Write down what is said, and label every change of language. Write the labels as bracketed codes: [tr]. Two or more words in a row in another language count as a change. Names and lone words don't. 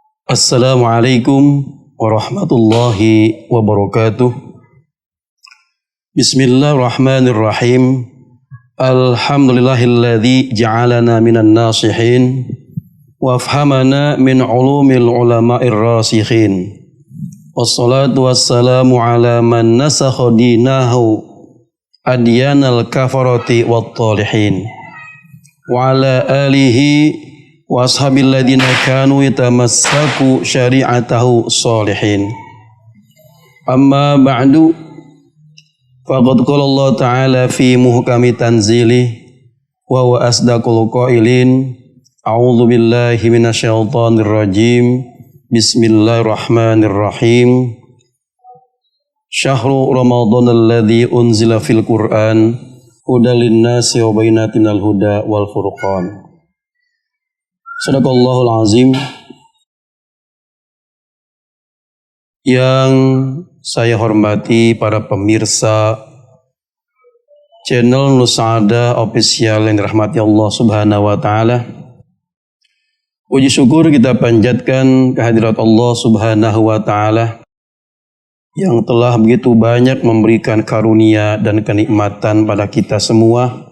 [ar] السلام عليكم ورحمة الله وبركاته. Bismillahirrahmanirrahim. الحمد لله الذي جعلنا من الناصحين وأفهمنا من علوم العلماء الراسخين. والصلاة والسلام على من نسخ دينه أديان الكفرة والطالحين. وعلى آله وأصحابه الذين كانوا يتمسكون شريعته صالحين. أما بعد، فقد قال الله تعالى في محكم تنزيله وهو أصدق القائلين. أعوذ بالله من الشيطان الرجيم. Bismillahirrahmanirrahim. شهر رمضان الذي أنزل في القرآن هدى للناس وبينات من الهدى والفرقان. صدق الله العظيم. [id] Yang saya hormati para pemirsa channel Nusada Official yang dirahmati Allah [ar] سبحانه وتعالى. [id] Puji syukur kita panjatkan kehadirat Allah [ar] سبحانه وتعالى [id] yang telah begitu banyak memberikan karunia dan kenikmatan pada kita semua.